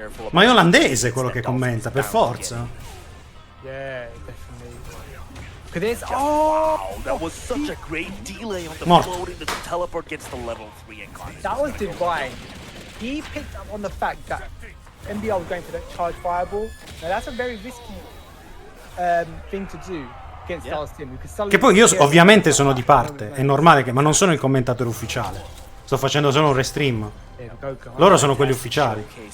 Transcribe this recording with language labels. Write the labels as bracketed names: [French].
[Italian] Ma è olandese quello che commenta, per forza. [English] Yeah, definitely. Wow, that was such a great delay on the floating that the teleport gets to level 3 and Garnet. That was divine. He picked up on the fact that MBR was going for that charge fireball. Now that's a very risky thing to do against Dalsim. [Italian] Che poi io ovviamente sono di parte, è normale che, ma non sono il commentatore ufficiale. Sto facendo solo un restream. Loro sono quelli ufficiali.